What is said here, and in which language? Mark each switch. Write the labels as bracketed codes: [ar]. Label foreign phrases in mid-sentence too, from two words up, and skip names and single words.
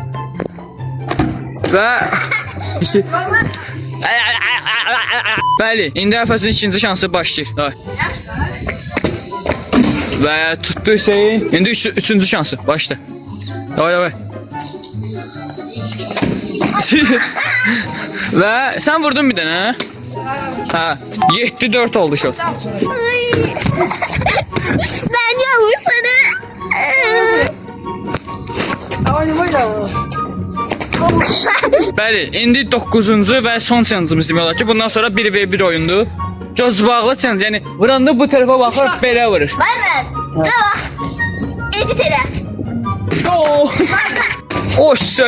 [az] Və Bəli, indi Əbülfəzin ikinci şansı başlayır. Davay. Və tutdu Hüseyin. İndi üçüncü şansı. Başla. Davay. Və sən vurdun bir dənə. Ha, 7-4 oldu şut. [tr] Ben yavrum sana. [az] Bəli, indi 9-cu və son challenge'ımız demək olar ki, bundan sonra 1v1 oyundur. Göz bağlı challenge, yəni vuranda bu tərəfə baxır, belə vurur. Baymer. Devam. Edit elə. O sö.